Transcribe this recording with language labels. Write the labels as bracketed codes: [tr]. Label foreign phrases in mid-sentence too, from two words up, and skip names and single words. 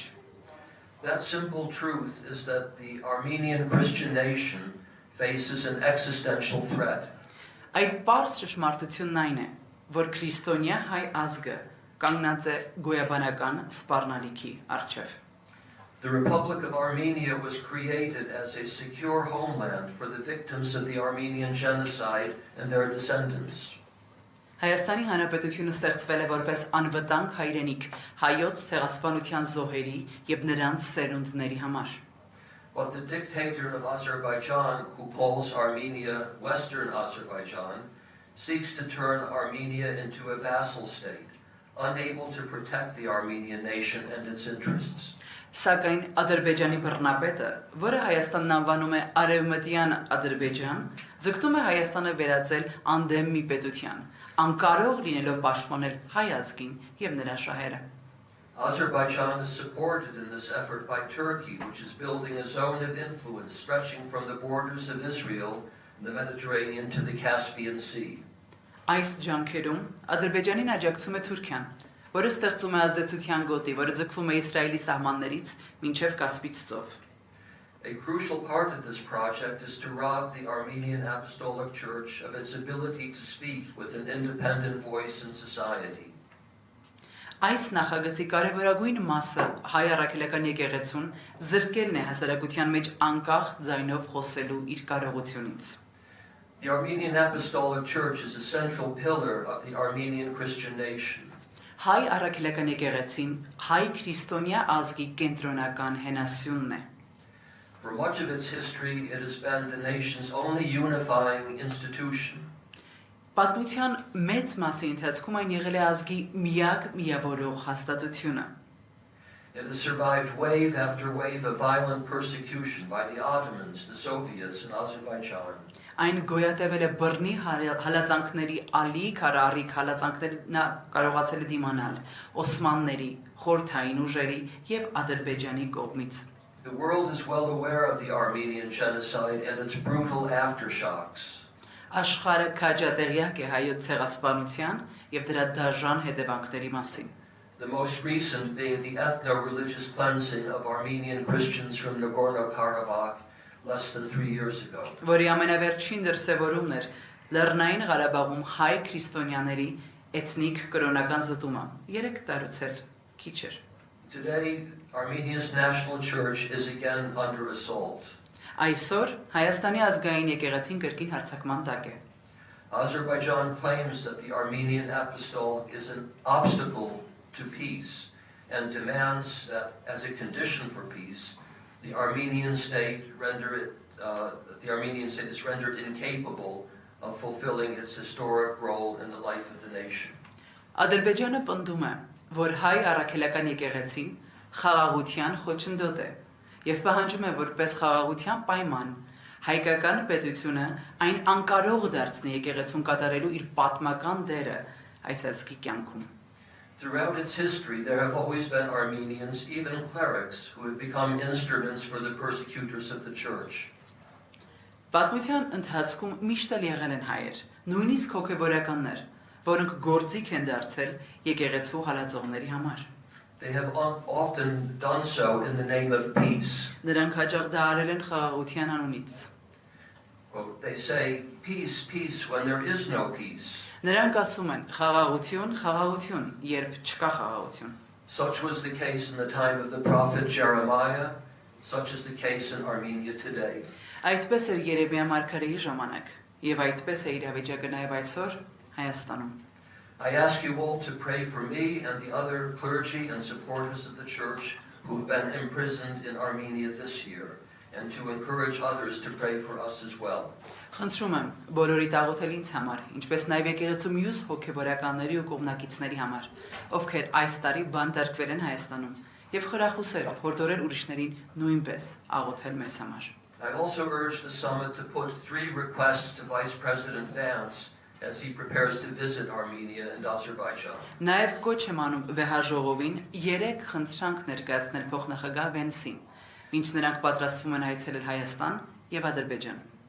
[en] That simple truth is that the Armenian Christian nation faces an existential threat. [hy] Այդ պարզ ճշմարտությունն այն է, որ քրիստոնյա հայ ազգը կանգնած է գոյաբանական սպառնալիքի առջև։ [en] The Republic of Armenia was created as a secure homeland for the victims of the Armenian genocide and their descendants. [hy] Հայաստանի Հանրապետությունը ստեղծվել է որպես անվտանգ հայրենիք հայոց ցեղասպանության զոհերի եւ նրանց սերունդների համար։ [en] But the dictator of Azerbaijan, who calls Armenia Western Azerbaijan, seeks to turn Armenia into a vassal state, unable to protect the Armenian nation and its interests. [hy] Սակայն Ադրբեջանի բռնապետը, որը Հայաստանն անվանում է Արևմտյան Ադրբեջան, ձգտում է Հայաստանը վերածել անդեմ մի պետության, անկարող լինելով պաշտպանել հայ ազգին եւ նրա շահերը։ [en] Azerbaijan is supported in this effort by Turkey, which is building a zone of influence stretching from the borders of Israel in the Mediterranean to the Caspian Sea. [hy] Այս ջանքերում Ադրբեջանին աջակցում է Թուրքիան, որը ստեղծում է ազդեցության գոտի, որը ձգվում է Իսրայելի սահմաններից մինչև Կասպից ծով։ [en] A crucial part of this project is to rob the Armenian Apostolic Church of its ability to speak with an independent voice in society. [hy] Այս նախագծի կարևորագույն մասը հայ առաքելական եկեղեցուն զրկելն է հասարակության մեջ անկախ ձայնով խոսելու իր կարողությունից։ [en] The Armenian Apostolic Church is a central pillar of the Armenian Christian nation. [hy] Հայ առաքելական եկեղեցին հայ քրիստոնյա ազգի կենտրոնական հենասյունն է։ [en] For much of its history, it has been the nation's only unifying institution. [hy] Պատմության մեծ մասի ընթացքում այն եղել է ազգի միակ միավորող հաստատությունը։ [en] It has survived wave after wave of violent persecution by the Ottomans, the Soviets, and Azerbaijan. [hy] Այն գոյատևել է բռնի հալածանքների ալիք առառիք հալածանքներին կարողացել է դիմանալ Օսմանների, խորհրդային ուժերի եւ Ադրբեջանի կողմից։ [en] The world is well aware of the Armenian genocide and its brutal aftershocks. [hy] Աշխարհը քաջատեղյակ է հայոց ցեղասպանության եւ դրա դաժան հետևանքների մասին։ [en] The most recent being the ethno-religious cleansing of Armenian Christians from Nagorno-Karabakh less than 3 years ago. [hy] Որի ամենավերջին դրսևորումն էր Լեռնային Ղարաբաղում հայ քրիստոնյաների էթնիկ կրոնական զտումը 3 տարուց էլ քիչ էր։ [en] Today, Armenia's national church is again under assault. [hy] Այսօր Հայաստանի ազգային եկեղեցին կրկին հարձակման տակ է։ [en] Azerbaijan claims that the Armenian Apostolic is an obstacle to peace and demands that, as a condition for peace, the Armenian state is rendered incapable of fulfilling its historic role in the life of the nation. [hy] Ադրբեջանը պնդում է, որ հայ առաքելական եկեղեցին խաղաղության խոչընդոտ է եւ պահանջում է որպես խաղաղության պայման հայկական պետությունը այն անկարող դարձնի եկեղեցուն կատարելու իր պատմական դերը այս ազգի կյանքում։ [en] Throughout its history, there have always been Armenians, even clerics, who have become instruments for the persecutors of the church. [hy] Պատմության ընթացքում միշտ եղել են հայեր, նույնիսկ հոգևորականներ, որոնք գործիք են դարձել եկեղեցու հալածողների համար։ [en] They have often done so in the name of peace. [hy] Նրանք հաճախ դա արել են խաղաղության անունից։ [en] Quote, they say, peace, peace, when there is no peace. [hy] Նրանք ասում են խաղաղություն, խաղաղություն, երբ չկա խաղաղություն։ [en] Such was the case in the time of the prophet Jeremiah, such is the case in Armenia today. [hy] Այդպես էր Երեմիա մարգարեի ժամանակ, եւ այդպես է իրավիճակը նաեւ այսօր Հայաստանում։ [en] I ask you all to pray for me and the other clergy and supporters of the church who have been imprisoned in Armenia this year, and to encourage others to pray for us as well. [hy] Խնդրում եմ բոլորի աղոթել ինձ համար, ինչպես նաև եկեղեցու մյուս հոգևորականների ու կողմնակիցների համար, ովքեր այս տարի բանտարկվել են Հայաստանում, եւ խրախուսել հորդորել ուրիշներին նույնպես աղոթել մեզ համար։ [en] I also urge the summit to put 3 requests to Vice President Vance as he prepares to visit Armenia and Azerbaijan. [hy] Նաև կոչ եմ անում վեհաժողովին 3 խնդրանք ներկայացնել փոխնախագահ Վենսին, ինչ նրանք պատրաստվում են այցելել Հայաստան եւ Ադրբեջան։